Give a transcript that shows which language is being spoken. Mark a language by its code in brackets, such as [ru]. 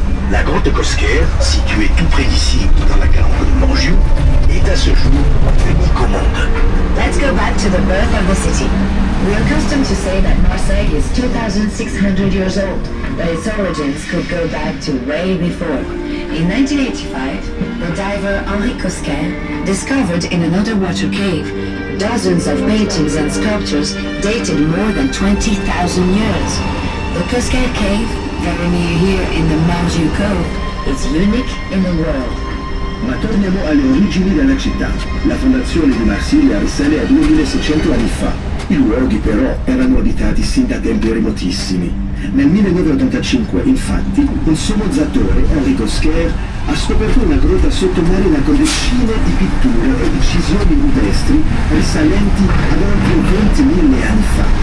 [fr] La grotte Cosquer, située tout près d'ici, dans la calandre de Morgiou, est à ce jour unique au monde. [en] Let's go back to the birth of the city. We're accustomed to say that Marseille is 2,600 years old, but its origins could go back to way before. In 1985, the diver Henri Cosquer discovered in an underwater cave dozens of paintings and sculptures dated more than 20,000 years. The Cosquer Cave, very near here in the Morgiou Cove, is unique in the world. [it] Ma torniamo alle origini della città. La fondazione di Marsiglia risale a 2600 anni fa. I luoghi però erano abitati sin da tempi remotissimi. Nel 1985, infatti, un somozzatore, Henri Cosquer, ha scoperto una grotta sottomarina con decine di pitture e incisioni rupestri risalenti ad oltre 20.000 anni fa.